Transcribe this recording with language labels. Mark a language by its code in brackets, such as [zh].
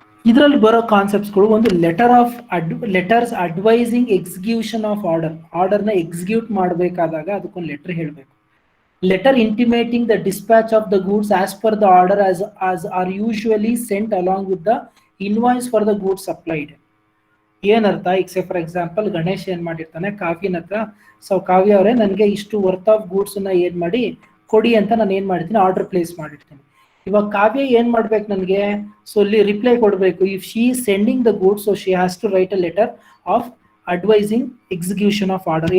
[kn] ಇದರಲ್ಲಿ ಬರೋ ಕಾನ್ಸೆಪ್ಟ್ಸ್ಗಳು, ಒಂದು ಲೆಟರ್ಸ್ ಅಡ್ವೈಸಿಂಗ್ ಎಕ್ಸಿಕ್ಯೂಷನ್ ಆಫ್ ಆರ್ಡರ್ನ ಎಕ್ಸಿಕ್ಯೂಟ್ ಮಾಡಬೇಕಾದಾಗ ಅದಕ್ಕೊಂದು ಲೆಟರ್ ಹೇಳಬೇಕು. [en] Letter intimating the dispatch of the goods as per the order as are usually sent along with the invoice for the goods applied. [kn] ಏನರ್ಥ, ಈಗ [en] say for example [kn] Ganesh ಏನ್ ಮಾಡಿರ್ತಾನೆ ಕಾವ್ಯನ ಹತ್ರ, so ಕಾವ್ಯ ಅವರೇ ನನಗೆ ಇಷ್ಟು [en] worth of goods [kn] ನ ಏನ್ ಮಾಡಿ ಕೊಡಿ ಅಂತ ನಾನು ಏನ್ ಮಾಡಿರ್ತೀನಿ, ಆರ್ಡರ್ ಪ್ಲೇಸ್ ಮಾಡಿರ್ತೀನಿ. ಇವಾಗ ಕಾವ್ಯ ಏನ್ ಮಾಡ್ಬೇಕು ನನಗೆ, ಸೊ ಇಲ್ಲಿ ರಿಪ್ಲೈ ಕೊಡಬೇಕು. [en] If she is sending the goods, so she has to write a letter of advising execution of order.